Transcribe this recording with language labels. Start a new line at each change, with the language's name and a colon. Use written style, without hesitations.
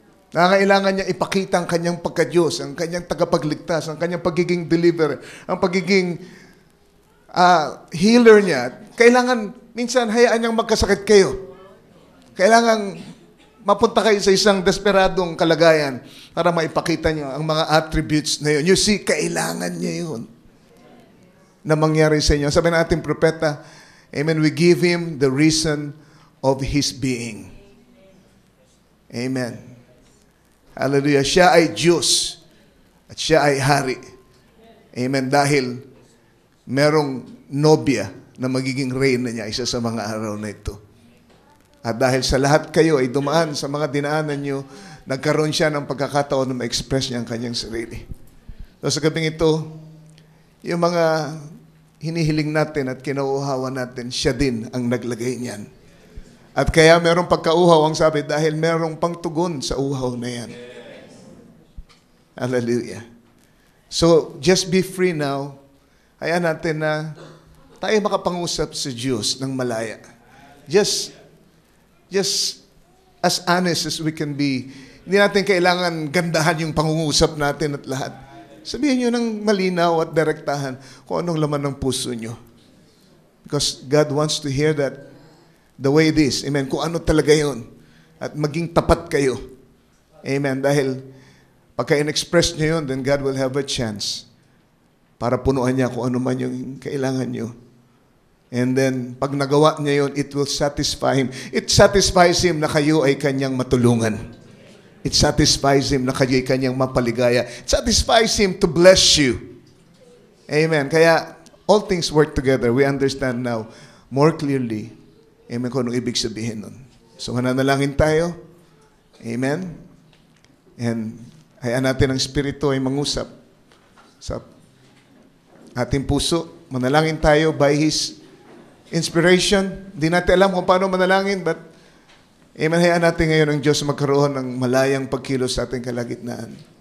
Filipino: Nangangailangan niya ipakita ang kanyang pagka-Diyos, ang kanyang tagapagligtas, ang kanyang pagiging deliverer, ang pagiging healer niya. Kailangan, minsan, hayaan niyang magkasakit kayo. Kailangan mapunta kayo sa isang desperadong kalagayan para maipakita niyo ang mga attributes na yun.
English: You see,
Filipino: kailangan niya yun na mangyari sa inyo. Sabi ng ating propeta, amen,
English: we give Him the reason of His being.
Filipino: Amen. Hallelujah. Siya ay Diyos at siya ay hari. Amen. Dahil merong nobya na magiging reyna niya isa sa mga araw na ito. At dahil sa lahat kayo ay dumaan sa mga dinaanan nyo nagkaroon siya ng pagkakataon na ma-express niya ang kanyang sarili. So sa gabing ito, yung mga hinihiling natin at kinauuhawan natin, siya din ang naglagay niyan. At kaya merong pagkauhaw, ang sabi, dahil merong pangtugon sa uhaw na yan. Hallelujah. So,
English: just be free now.
Filipino: Hayaan natin na tayo makapangusap sa Diyos ng malaya.
English: Just as honest as we can be.
Filipino: Hindi natin kailangan gandahan yung pangungusap natin at lahat. Sabihin nyo ng malinaw at direktahan kung anong laman ng puso nyo.
English: Because God wants to hear that the way it is.
Filipino: Amen. Kung ano talaga yun. At maging tapat kayo. Amen. Dahil pagka in-express nyo yun,
English: then God will have a chance
Filipino: para punuan niya kung ano man yung kailangan nyo.
English: And then,
Filipino: pag nagawa niya yun,
English: it will satisfy Him. It satisfies Him
Filipino: na kayo ay Kanyang matulungan.
English: It satisfies Him
Filipino: na kayo ay Kanyang mapaligaya.
English: It satisfies Him to bless you. Amen. Kaya, all things work together. We understand now more clearly.
Filipino: Amen. Kung anong ibig sabihin nun. So, mananalangin tayo. Amen. And, hayaan natin ang Espiritu ay mangusap sa ating puso. Manalangin tayo
English: by His inspiration.
Filipino: Di natin alam kung paano manalangin, but amen, hayaan natin ngayon ang Diyos magkaroon ng malayang pagkilos sa ating kalagitnaan.